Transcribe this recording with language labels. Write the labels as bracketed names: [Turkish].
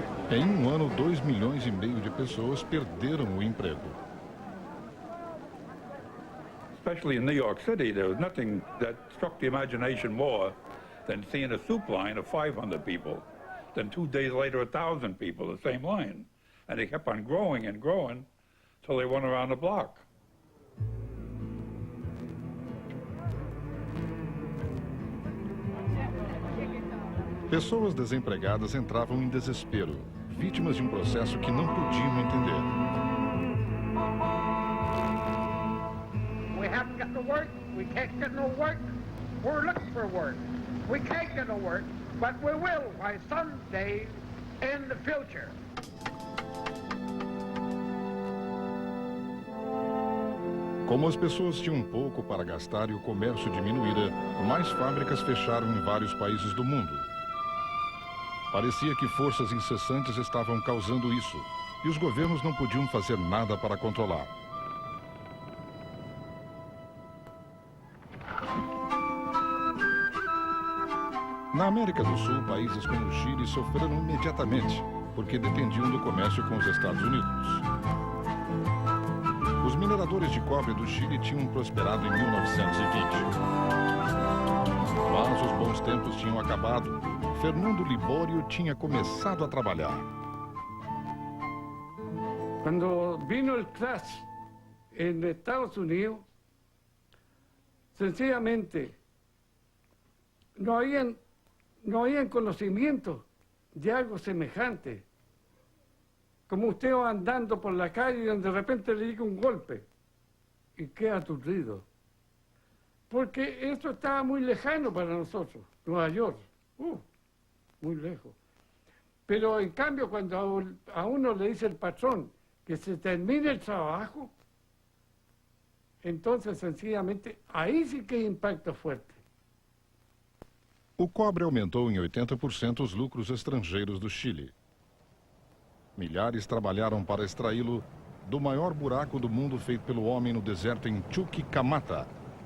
[Portuguese] Em um ano, 2,5 milhões de pessoas perderam o emprego. [English] Especially in New York City, there was nothing that struck the imagination more than seeing a soup line of 500 people. Then 2 days later, 1,000 people, the same line. And they kept on growing and growing till they went around the block. [Portuguese] Pessoas desempregadas entravam em desespero, vítimas de um processo que não podiam entender. [English] We haven't got no work, we can't get no work, we're looking for work. We can't get no work, but we will by someday in the future. [Portuguese] Como as pessoas tinham pouco para gastar e o comércio diminuíra, mais fábricas fecharam em vários países do mundo. Parecia que forças incessantes estavam causando isso, e os governos não podiam fazer nada para controlar. Na América do Sul, países como o Chile sofreram imediatamente, porque dependiam do comércio com os Estados Unidos. Os mineradores de cobre do Chile tinham prosperado em 1920. Mas os bons tempos tinham acabado. Fernando Libório tinha começado a trabalhar. [Spanish] Cuando vino el crash en Estados Unidos, sencillamente no habían conocimiento de algo semejante. Como usted va andando por la calle y de repente le llega un golpe y queda aturdido. Porque eso estaba muy lejano para nosotros, Nueva York, muy lejos. Pero en cambio cuando a uno le dice el patrón que se termine el trabajo, entonces sencillamente ahí sí que hay impacto fuerte. [Portuguese] O cobre aumentou em 80% os lucros estrangeiros do Chile. Milhares trabalharam para extraí-lo do maior buraco do mundo feito pelo homem no deserto em Chuquicamata.